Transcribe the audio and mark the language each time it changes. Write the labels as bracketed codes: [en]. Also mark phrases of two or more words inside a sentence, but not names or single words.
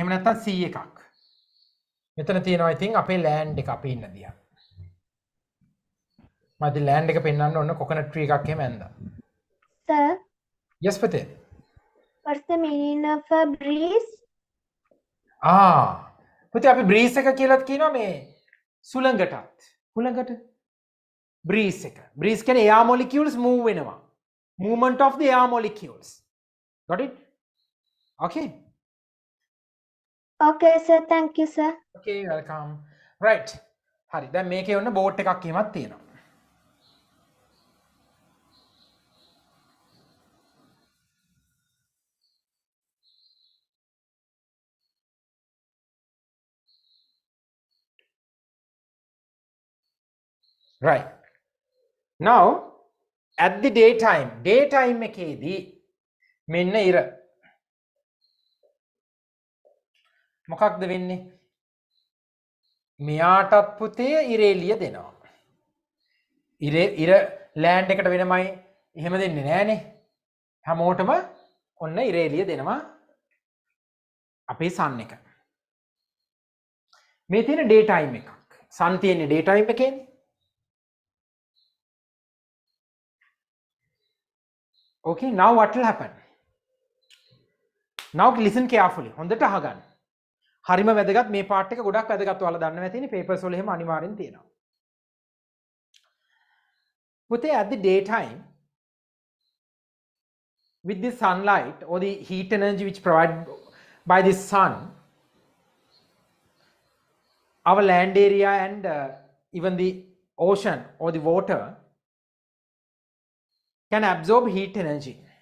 [si] එහෙම නැත්නම් sea එකක්. මෙතන තියෙනවා ඉතින් අපේ land එක අපි ඉන්න දිහා. මම ඉතින් land එක පෙන්වන්න ඕන [en] coconut tree [si] එකක් එහෙම ඇඳලා. [en] Sir, [si] Yes පුතේ. [en] what's the meaning of a breeze? [si] පුතේ අපි breeze එක කියලාත් කියනවා මේ සුළඟටත්. හුළඟට breeze එක. breeze කියන්නේ [en] air molecules move [si] වෙනවා. [en] Movement of the air molecules. Got it? Okay. Okay, sir. Thank you, sir. Okay, welcome. Right. [si] හරි. දැන් මේකේ ඔන්න boat එකක් එහෙමත් තියෙනවා. [en] Right. Now, at the daytime [si] එකේදී මෙන්න ඉර. මොකක්ද වෙන්නේ? මෙයාටත් පුතේ ඉර එළිය දෙනවා. ඉර ලෑන්ඩ් එකට වෙනමයි එහෙම දෙන්නේ නෑනේ. හැමෝටම ඔන්න ඉර එළිය දෙනවා අපේ sun එක. මේ තියෙන daytime එකක්. sun තියෙන්නේ daytime එකේනේ. [en] Okay, now what will happen? Now listen carefully. [si] හොඳට අහගන්න. හරිම වැදගත් මේ part එක ගොඩක් වැදගත් ඔයාලා දන්නවා ඇතිනේ papers වල එහෙම අනිවාර්යෙන් තියෙනවා. [en] පුතේ at the daytime with the sunlight or the heat energy which provided by the sun, our land area and even the ocean or the water can absorb heat energy.